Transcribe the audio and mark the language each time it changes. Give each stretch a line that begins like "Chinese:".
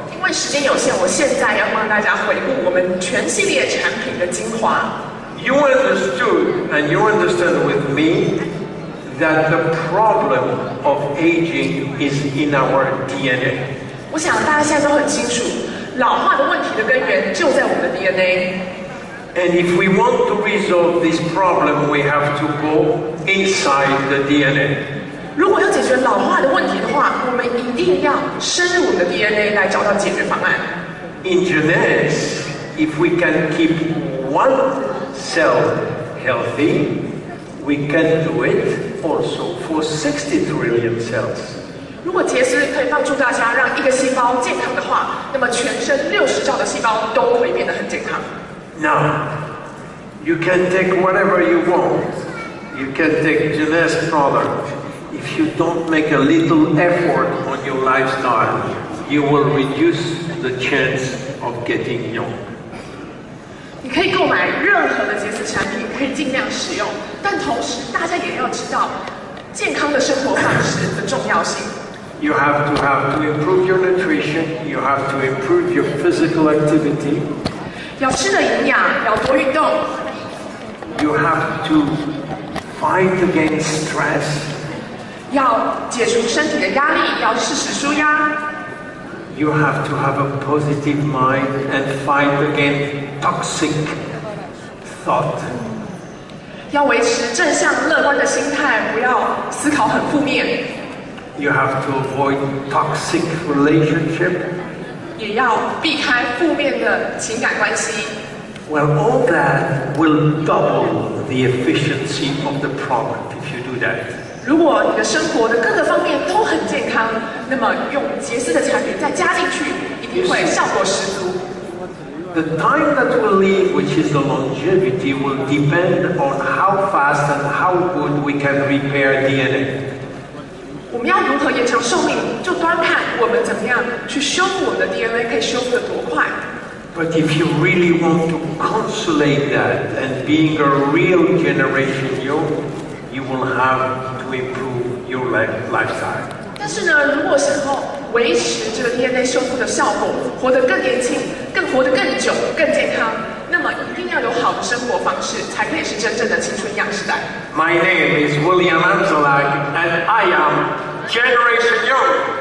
Chinese: 因为时间有限，我现在要帮大家回顾我们全系列产品的精华。
English: You understood, and you understand with me, that the problem of aging is in our DNA.
Chinese: 我想大家现在都很清楚，老化的问题的根源就在我们的 DNA。
English: And if we want to resolve this problem, we have to go inside the DNA.
Chinese: 如果要解决老化的问题的话，我们一定要深入我们的 DNA 来找到解决方案。
English: In Jeunesse, if we can keep one cell healthy, we can do it also for 60 trillion cells.
Chinese: 如果杰斯可以帮助大家让一个细胞健康的话，那么全身60兆的细胞都会变得很健康。
English: Now, you can take whatever you want. You can take Jeunesse product. If you don't make a little effort on your lifestyle, you will reduce the chance of getting young.
Chinese: 你可以购买任何的杰斯产品，可以尽量使用，但同时大家也要知道健康的生活方式的重要性。
English: You have to improve your nutrition. You have to improve your physical activity.
Chinese: 要吃的营养，要多运动。
English: You have to fight against stress.
Chinese: 要解除身体的压力，要适时舒压。
English: You have to have a positive mind and fight against toxic thought.
Chinese: 要维持正向乐观的心态，不要思考很负面。
English: You have to avoid toxic relationship.
Chinese: 也要避开负面的情感关系。
English: Well, all that will double the efficiency of the product if you do that.
Chinese: 如果你的生活的各个方面都很健康，那么用杰斯的产品再加进去，一定会效果十足。
English: The time that we'll live, which is the longevity, will depend on how fast and how good we can repair DNA.
Chinese: 我们要如何延长寿命，就端看我们怎么样去修复我们的 DNA， 可以修复得多快。
English: But if you really want to consolidate that and being a real generation you will have to improve your lifestyle.
Chinese: 但是呢，如果想要维持这个 DNA 修复的效果，活得更年轻，活得更久，更健康，那么一定要有好的生活方式，才可以是真正的青春样时代。
English: My name is William Amzalak, and I am Generation Young.